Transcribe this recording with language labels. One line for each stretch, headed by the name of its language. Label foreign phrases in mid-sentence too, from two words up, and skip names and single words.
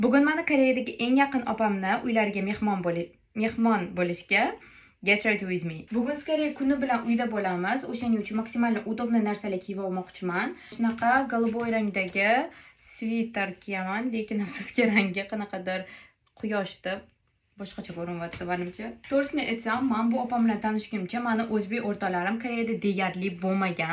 Uzbek: Bugun mana Koreyadagi eng yaqin opamni uylariga mehmon bo'lishga
English: get ready with me.
Uzbek: Bugun скорее kuni bilan uyda bo'lamiz. O'shaning uchun maksimal udobli narsalar kiyib olmoqchiman. Shunaqa голубой rangdagi sviter kiyaman, lekin afsuski rangi qanaqadir quyoshda boshqacha ko'rinyapti menimcha. To'g'risini aytsam, men bu opam bilan tanishgunimcha meni o'zbek o'rtoqlarim Koreyada deyarli bo'lmagan.